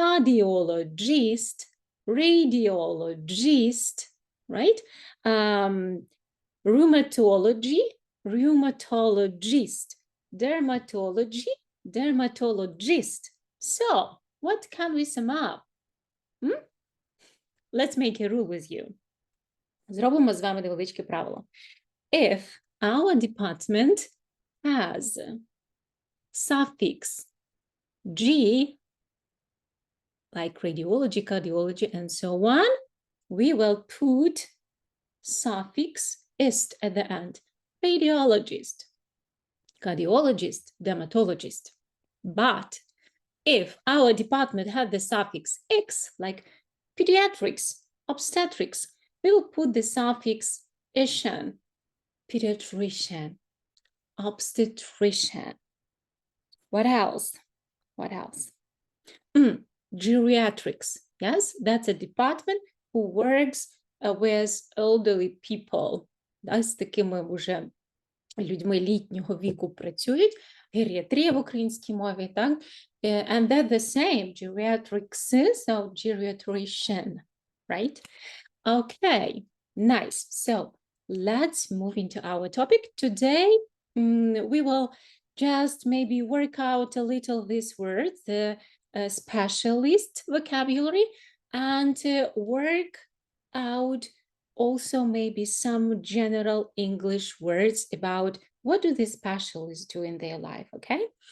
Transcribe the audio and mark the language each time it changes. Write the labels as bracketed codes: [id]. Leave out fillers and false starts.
[en] Cardiologist, radiologist, right? Rheumatology, rheumatologist, dermatology, dermatologist. So, what can we sum up? Let's make a rule with you. [uk] Зробимо з вами невеличке правило. [en] If our department has suffix G, like radiology, cardiology, and so on, we will put suffix ist at the end. Radiologist, cardiologist, dermatologist. But if our department had the suffix X, like pediatrics, obstetrics, we will put the suffix ischen, pediatrician, obstetrician. What else? What else? Geriatrics. Yes, that's a department who works with elderly people. [uk] З такими вже людьми літнього віку працюють. Геріатрія в українській мові, так? [en] And they're the same, geriatrics, so geriatrician, right? Okay, nice. So let's move into our topic. Today, we will just maybe work out a little this word, the specialist vocabulary, and work out also maybe some general English words about what do the specialists do in their life, okay?